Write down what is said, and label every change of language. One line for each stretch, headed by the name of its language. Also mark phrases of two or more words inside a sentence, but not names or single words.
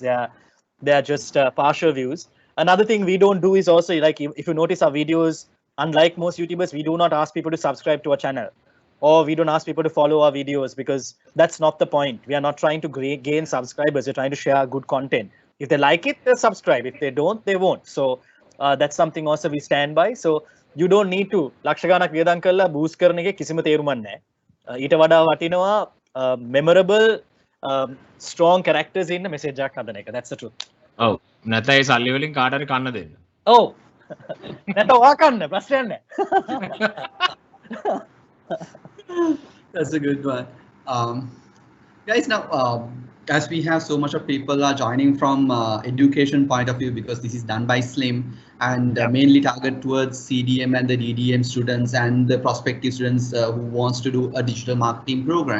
English: They are just partial views. Another thing we don't do is also, like, if you notice our videos, unlike most YouTubers, we do not ask people to subscribe to our channel, or we don't ask people to follow our videos, because that's not the point. We are not trying to gain subscribers. We're trying to share good content. If they like it, they'll subscribe. If they don't, they won't. So that's something also we stand by. So you don't need to
Sinhala: ලක්ෂ වියදම් කරලා boost කරන එකේ කිසිම තේරුමක් නැහැ. ඊට වඩා වටිනවා
English: memorable strong characters in message
Sinhala: එකක් හදන එක.
English: That's the truth.
Sinhala: ඔව්. නැත්නම් ඒ සල්ලි වලින් කාට හරි කන්න දෙන්න. ඔව්. නැත්නම් ඔයා කන්න ප්‍රශ්නයක් නැහැ.
English: That's a good one. Guys, now as we have so much of people are joining from education point of view, because this is done by Slim and mainly target towards CDM and the DDM students and the prospective students who wants to do a digital marketing program.